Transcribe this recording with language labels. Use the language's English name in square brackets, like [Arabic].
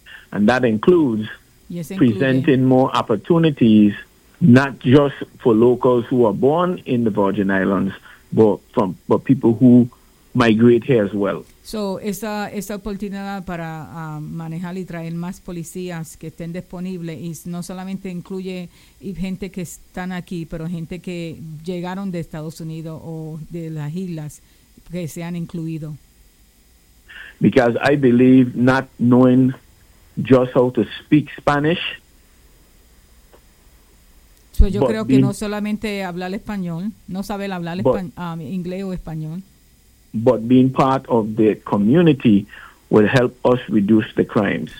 [English] And that includes presenting more opportunities, not just for locals who are born in the Virgin Islands, but people who migrate here as well. [Spanish] So esa oportunidad para manejar y traer más policías que estén disponibles y no solamente incluye gente que están aquí, pero gente que llegaron de Estados Unidos o de las islas que se han incluido. [English] Because I believe not knowing just how to speak Spanish. [Spanish] So yo creo que no solamente hablar español, no saber hablar inglés o español. [English] But being part of the community will help us reduce the crimes.